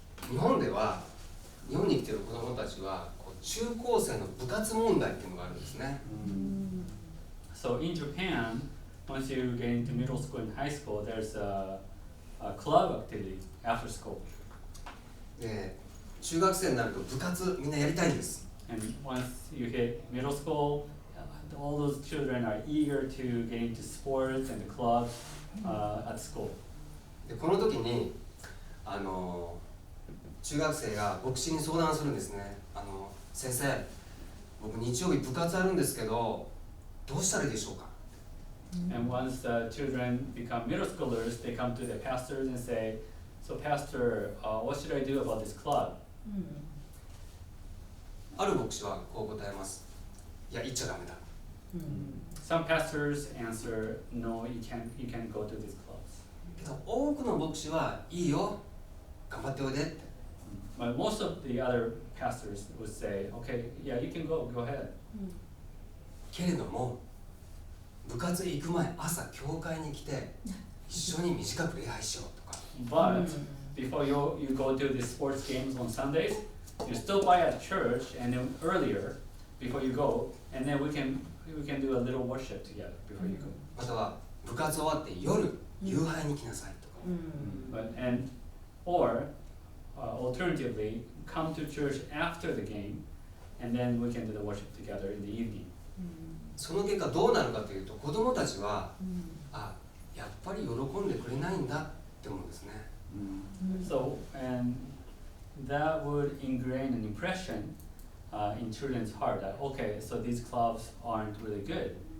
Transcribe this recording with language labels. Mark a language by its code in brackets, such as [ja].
[ja] 日本に生きている子どもたちは中高生の部活問題っていうのがあるんですね [en] So in Japan, once you get into middle school and high school, there's a club activity after school. [ja] で中学生になると部活みんなやりたいんです [en] And once you hit middle school, all those children are eager to get into sports and the clubs at school. [ja] でこの時に中学生が牧師に相談するんですね先生僕日曜日部活あるんですけどどうしたらいいでしょうか [en] And once the children become middle schoolers, they come to the pastors and say, so pastor, what should I do about this club? [ja] ある牧師はこう答えますいや行っちゃダメだ [en] Some pastors answer, no, you can't go to these clubs. [ja] けど多くの牧師はいいよ頑張っておいでって [en] But most of the other pastors would say, okay, yeah, you can go ahead. [ja] けれども部活行く前朝教会に来て一緒に短く礼拝しようとか [en] But before you go to the sports games on Sundays, you stop by at church and then earlier before you go, and then we can do a little worship together before you go. [ja] または部活終わって夜夕飯に来なさいとか [en] Or alternatively, come to church after the game, and then we can do the worship together in the evening. [ja] その結果どうなるかというと子どもたちはやっぱり喜んでくれないんだって思うんですね [en] So, and that would ingrain an impression in children's heart that, okay, so these clubs aren't really good.